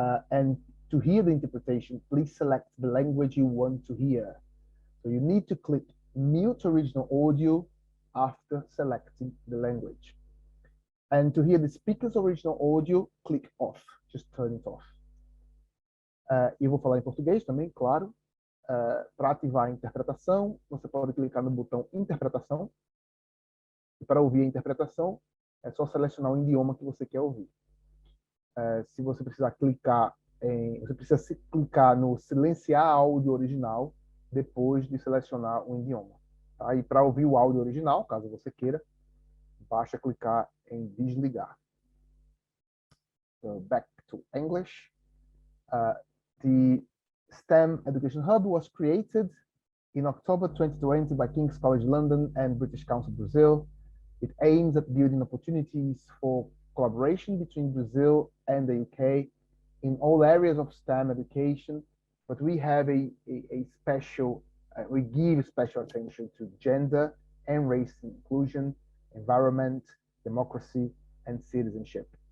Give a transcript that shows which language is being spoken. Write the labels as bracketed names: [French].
[English] And to hear the interpretation, please select the language you want to hear. So you need to click mute original audio after selecting the language. And to hear the speaker's original audio, click off, just turn it off. [Portuguese] Eu vou falar em português também, claro. Para ativar a interpretação, você pode clicar no botão interpretação. E para ouvir a interpretação, é só selecionar o idioma que você quer ouvir. Se você precisar clicar clicar no silenciar áudio original depois de selecionar o idioma. Tá? E para ouvir o áudio original, caso você queira, basta clicar em desligar. [English] So back to English. The STEM Education Hub was created in October 2020 by King's College London and British Council Brazil. It aims at building opportunities for collaboration between Brazil and the UK in all areas of STEM education, but we have a special, we give special attention to gender and race inclusion, environment, democracy, and citizenship.